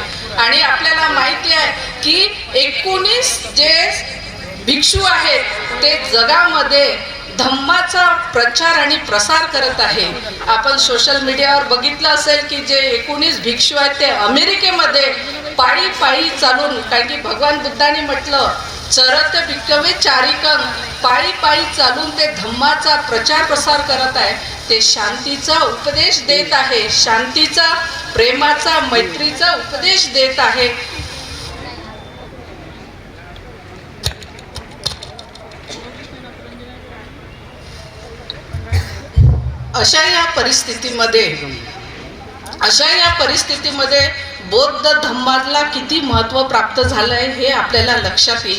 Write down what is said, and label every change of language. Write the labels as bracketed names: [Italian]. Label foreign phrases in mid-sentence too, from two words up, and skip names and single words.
[Marathi] आणि आपल्याला माहिती आहे की 19 जे भिक्षू आहेत ते जगामध्ये धम्माचा प्रचार आणि प्रसार करत आहे. आपण सोशल मीडियावर बघितलं असेल की जे 19 भिक्षू आहेत ते अमेरिकेमध्ये पायी चालून, कारण की भगवान बुद्धांनी म्हटलं [Pali] चरत भिक्खवे चारिकं, [Marathi] पायी चालून ते धम्माचा प्रचार प्रसार करत आहे. ते शांतीचा उपदेश देत आहे, शांतीचा, प्रेमाचा, मैत्रीचा उपदेश देत आहे. अशा या परिस्थितीमध्ये बौद्ध धम्माला किती महत्त्व प्राप्त झालंय हे आपल्याला लक्षात येईल.